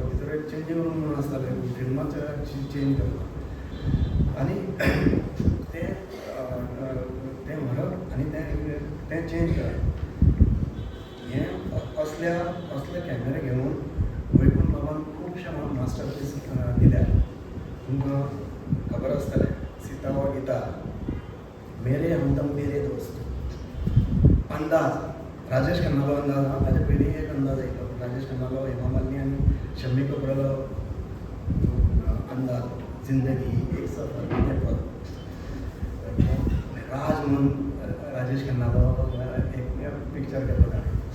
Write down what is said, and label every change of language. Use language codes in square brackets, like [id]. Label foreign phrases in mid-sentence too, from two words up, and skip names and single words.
[kok] भितर एक चेंजींग रूम म्हणून आसतालें फिल्माचें चेंज करप आनी तें व्हरप आनी तें चेंज करप. हें असले कॅमेरे घेवन वैकुंठ बाबान खुबशे मास्टर पीस दिल्या. तुमकां खबर आसतलें सीता वा गीता, मेरे हमदम मेरे दोस्त, अंदाज राजेश खन्नालो अंदाज हा ताचे पयलीं एक अंदाज येयलो. राजेश खन्नालो, हेमा मालिनी आनी शम्मी कपुरालो अंदाज, जिंदगी एक सफर कितें फरक. राज म्हणून राजेश खन्नालो एक पिक्चर केल्लो ताणें.